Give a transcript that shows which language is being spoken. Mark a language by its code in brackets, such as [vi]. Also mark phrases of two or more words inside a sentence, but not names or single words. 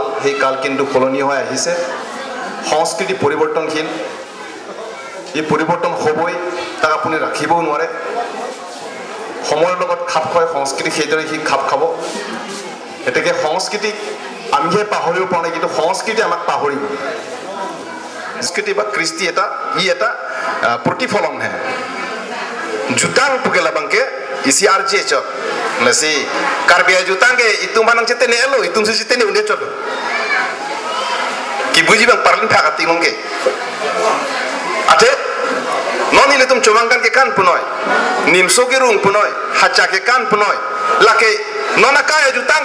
[as] সেই কাল কিন্তু সলনি হৈ আহিছে সংস্কৃতি পৰিৱৰ্তনশীল এই পৰিৱৰ্তন হ'বই তাক আপুনি ৰাখিবও নোৱাৰে সময়ৰ লগত খাপ খুৱাই সংস্কৃতি সেইদৰে সি খাপ খাব গতিকে সংস্কৃতিক আমিহে পাহৰিব পৰা নাই কিন্তু সংস্কৃতি আমাক পাহৰিব সংস্কৃতি বা কৃষ্টি এটা প্ৰতিফলনহে [mjw] jutang pugela bangke isi arje chok nasi karbia jutang ke itu manang chete ne elo itu si chete ne unde chok ki buji bang parlin phakati mongke ate non ile tum chomangkan ke kan punoy nimso ke rung punoy hacha ke kan punoy lake nonaka jutang